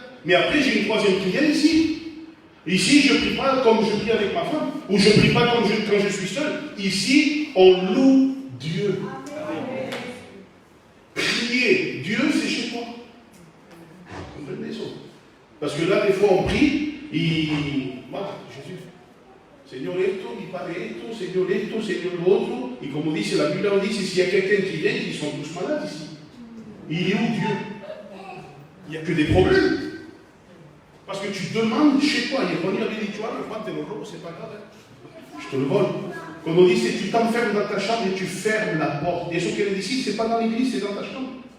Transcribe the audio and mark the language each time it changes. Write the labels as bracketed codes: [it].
[fr] Mais après, j'ai une troisième prière ici. Ici, je ne prie pas comme je prie avec ma femme, ou je ne prie pas comme quand je suis seul. Ici, on loue Dieu. Prier Dieu, c'est chez toi. Vous comprenez ça? Parce que là, des fois, on prie, voilà, Jésus. [es] Señor esto, mi Padre esto, Señor lo otro. [fr] Et comme on dit, c'est la Bible, on dit, s'il y a quelqu'un qui vient, ils sont tous malades ici. Il est où Dieu? Il n'y a que des problèmes. Parce que tu demandes chez toi, il y a un habituel, le Juan te le robe, c'est pas grave. Je te le vole. Comme on dit, c'est tu t'enfermes dans ta chambre et tu fermes la porte. Et ce qu'elle décide, c'est pas dans l'église, c'est dans ta chambre.